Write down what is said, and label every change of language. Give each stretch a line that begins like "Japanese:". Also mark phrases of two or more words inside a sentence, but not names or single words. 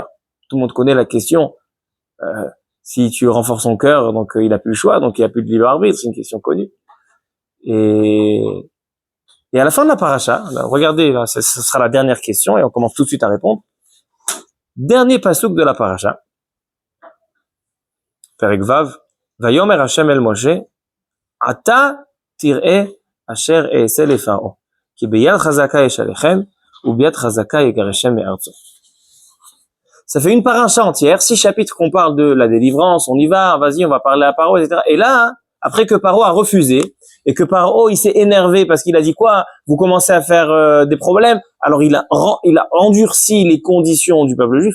French: Tout le monde connaît la question. Si tu renforces son cœur, donc il a plus le choix, donc il n'y a plus de libre arbitre, c'est une question connue. Et à la fin de la paracha, là, regardez, là, ce sera la dernière question, et on commence tout de suite à répondre. Dernier pasuk de la paracha.
Hebrew: פרק ו. ויאמר ה' אל משה עתה תראה אשר אעשה לפרעה כי ביד חזקה ישלחם וביד חזקה יגרשם מארצו.
French: Ça fait une paracha entière, 6 chapitres qu'on parle de la délivrance, on y va, vas-y, on va parler à Paro, etc. Et là, après que Paro a refusé, et que Paro, il s'est énervé parce qu'il a dit quoi? Vous commencez à faire des problèmes. Alors il a endurci les conditions du peuple juif.